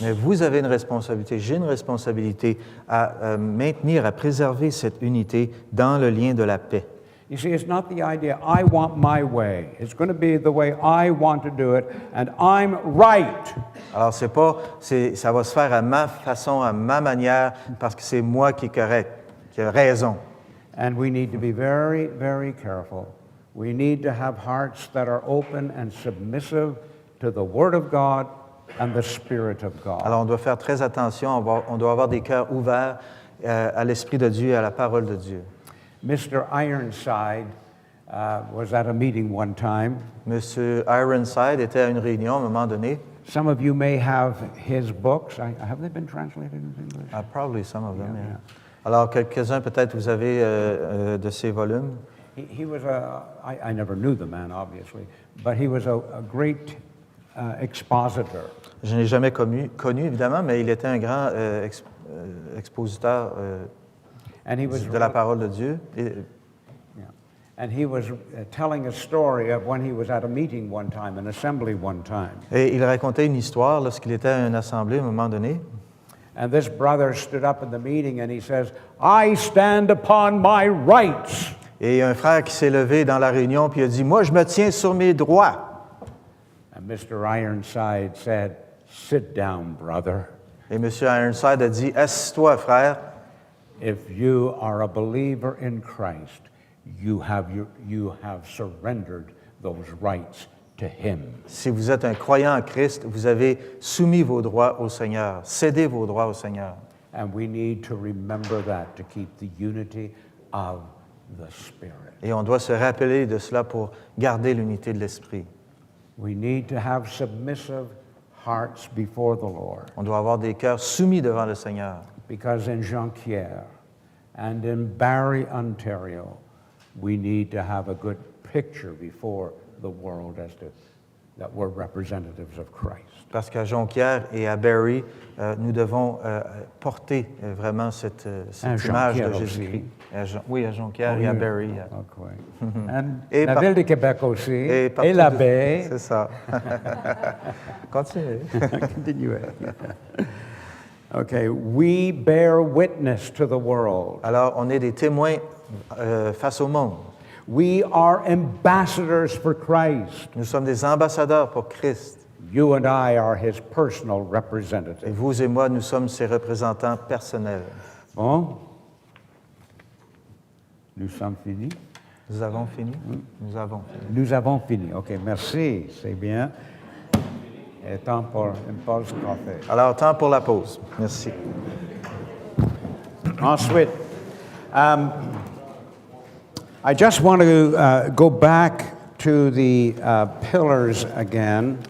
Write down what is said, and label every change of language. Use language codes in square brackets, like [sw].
[fr] Mais vous avez une responsabilité, j'ai une responsabilité à maintenir, à préserver cette unité dans le lien de la paix. [en] You see, it's not the idea, I want my way. It's going to be the way I want to do it, and I'm right. [fr] Alors, ça va se faire à ma façon, à ma manière, parce que c'est moi qui est correct, qui a raison. [en] And we need to be very, very careful. We need to have hearts that are open and submissive to the Word of God and the Spirit of God. [fr] Alors, on doit faire très attention, on doit avoir des cœurs ouverts à l'Esprit de Dieu et à la parole de Dieu. [en] Mr. Ironside was at a meeting one time. [fr] Monsieur Ironside était à une réunion à un moment donné. [en] Some of you may have his books. Have they been translated into English? Probably some of them, Yeah, yeah. [fr] Alors, quelques-uns, peut-être, vous avez de ces volumes. [en] He was I never knew the man, obviously, but he was a great expositor. [fr] Je n'ai jamais connu, évidemment, mais il était un grand expositeur [en] And he was [fr] de la parole de Dieu. [en] Yeah. And he was telling a story of when he was at a meeting one time, an assembly one time. [fr] Et il racontait une histoire lorsqu'il était à une assemblée à un moment donné. [en] And this brother stood up in the meeting and he says, I stand upon my rights. [fr] Et il y a un frère qui s'est levé dans la réunion puis il a dit, moi, je me tiens sur mes droits. [en] And Mr. Ironside said, sit down, brother. [fr] Et M. Ironside a dit, assis-toi, frère. [en] If you are a believer in Christ, you have surrendered those rights to him. [fr] Si vous êtes un croyant en Christ, vous avez soumis vos droits au Seigneur, cédé vos droits au Seigneur. [en] And we need to remember that to keep the unity of the Spirit. [fr] Et on doit se rappeler de cela pour garder l'unité de l'Esprit. [en] We need to have submissive hearts before the Lord. [fr] On doit avoir des cœurs soumis devant le Seigneur. [en] Because in Jonquière and in Barrie, Ontario, we need to have a good picture before the world as to that we're representatives of Christ. [fr] Parce qu'à Jonquière et à Barrie, nous devons porter vraiment cette image de Jonquière Jésus-Christ. aussi. Oui, à Jonquière et à Barrie. [en] Okay. And [fr] Et la ville de Québec aussi, et partout la baie. C'est ça. Continuez. Continuez. [en] Okay, we bear witness to the world. [fr] Alors, on est des témoins face au monde. [en] We are ambassadors for Christ. [fr] Nous sommes des ambassadeurs pour Christ. [en] You and I are his personal [fr] Et [en] representatives. [fr] vous et moi, nous sommes ses représentants personnels. Bon? Nous sommes finis? Nous avons fini? Nous avons fini. Nous avons fini. OK, merci. C'est bien. Et temps pour une pause café. Alors, temps pour la pause. Merci. Ensuite, [en] I just want to go back to the pillars again.